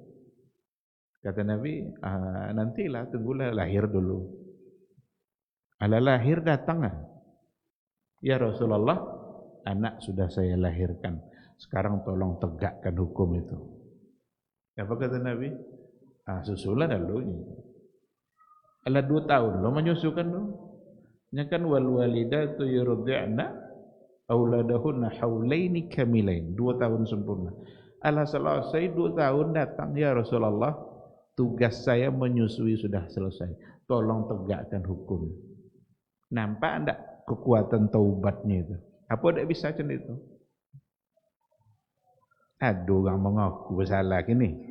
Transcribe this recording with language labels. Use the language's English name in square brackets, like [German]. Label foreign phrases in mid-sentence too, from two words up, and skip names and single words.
[Indonesian] Kata Nabi, nantilah, tunggulah lahir dulu. Ala lahir datang. Ya Rasulullah, anak sudah saya lahirkan. Sekarang tolong tegakkan hukum itu. Apa kata Nabi? Susulah dulu. Ala 2 tahun lo menyusukan lo. [Arabic] Nyakan والوالدات يرضعن أولادهن حولين كاملين. [Indonesian] 2 tahun sempurna. Ala selesai 2 tahun datang, ya Rasulullah, tugas saya menyusui sudah selesai. Tolong tegakkan hukum. Nampak enggak kekuatan taubatnya itu? Apa enggak bisa macam itu? Ada orang mengaku bersalah kini.